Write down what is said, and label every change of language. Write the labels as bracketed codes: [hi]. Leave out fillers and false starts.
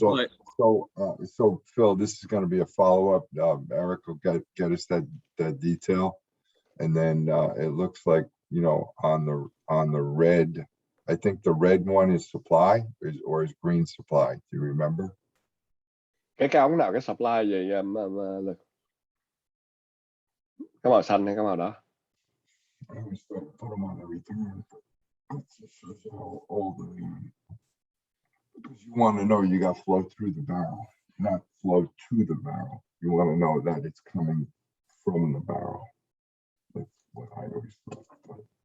[en] Yeah. So Phil, this is going to be a follow up. Eric will get us that detail, and then it looks like on the red. I think the red one is supply, or is green supply. Do you remember? [vi] Cái ống nào cái supply gì Lực? Cái màu xanh hay cái màu đó? [en] I always put them on the return. It just shows you how old they are. Because you want to know you got flow through the barrel, not flow to the barrel. You want to know that it's coming from the barrel. That's what I always thought.